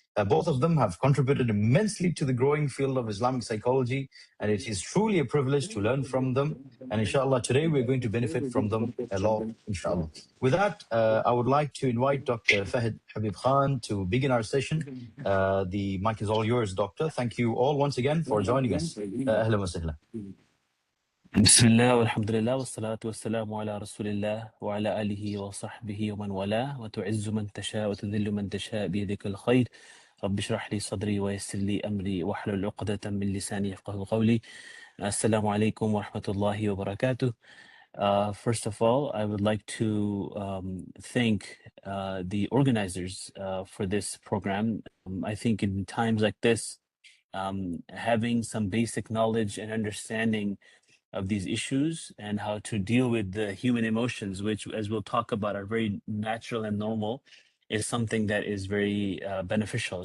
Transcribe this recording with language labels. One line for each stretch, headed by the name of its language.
English: Both of them have contributed immensely to the growing field of Islamic psychology, and it is truly a privilege to learn from them. And inshallah, today we're going to benefit from them a lot, inshallah. With that, I would like to invite Dr. Fahad Habib Khan to begin our session. The mic is all yours, Doctor. Thank you all once again for joining us.
Arabic: Ahlan wa sahlan. بسم الله والحمد لله والصلاة والسلام على رسول الله وعلى آله وصحبه ومن والاه وتعز من تشاء وتذل من تشاء بيدك الخير رب اشرح لي صدري ويسر لي أمري واحلل عقدة من لساني يفقهوا قولي السلام عليكم ورحمة الله وبركاته.
English: First of all, I would like to thank the organizers for this program. I think in times like this, having some basic knowledge and understanding of these issues and how to deal with the human emotions, which, as we'll talk about, are very natural and normal, is something that is very beneficial.